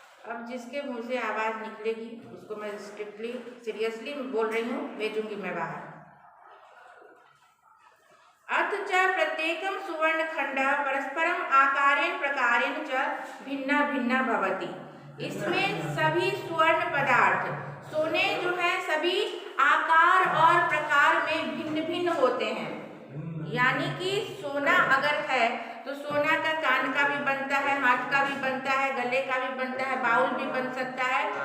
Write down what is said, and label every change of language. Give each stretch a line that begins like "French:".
Hindi: अब जिसके मुंह से आवाज निकलेगी उसको मैं स्ट्रिक्टली सीरियसली बोल रही हूँ, भेजूंगी मैं बाहर।
Sanskrit: अथ च प्रत्येकं सुवर्णखण्डः परस्परम आकारेण प्रकारेण च भिन्ना भिन्ना भवति।
Hindi: इसमें सभी स्वर्ण पदार्थ, सोने जो है सभी आकार और प्रकार में भिन्न भिन्न होते हैं। यानी कि सोना अगर है तो सोना का कान का भी बनता है, हाथ का भी बनता है, गले का भी बनता है, बाउल भी बन सकता है।